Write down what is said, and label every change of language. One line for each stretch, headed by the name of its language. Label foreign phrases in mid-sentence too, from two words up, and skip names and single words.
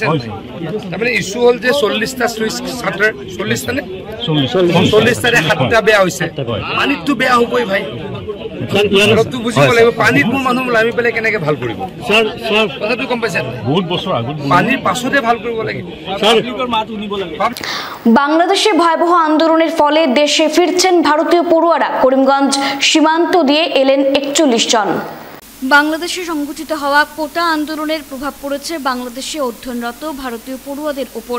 Assamese: তাৰমানে ইছ্যু হ'ল যে 40টা
English: switch shutter,
Assamese: 40টা নে 40টাৰে 7টা বেয়া হৈছে, পানীততো বেয়া হ'বই ভাই, অলপতো বুজিব লাগিব। পানীত মোৰ মানুহ নামি পেলাই কেনেকে ভাল কৰিব? কথাটো গম পাইছে? বহুত বছৰ আগত পানীৰ পাছতে ভাল কৰিব লাগিব।
Bangla: বাংলাদেশে ভয়াবহ আন্দোলনের ফলে দেশে ফিরছেন ভারতীয় পড়ুয়ারা। করিমগঞ্জ সীমান্ত দিয়ে এলেন 41 জন। বাংলাদেশে সংগঠিত হওয়া কোটা আন্দোলনের প্রভাব পড়েছে বাংলাদেশে অধ্যয়নরত ভারতীয় পড়ুয়াদের ওপর।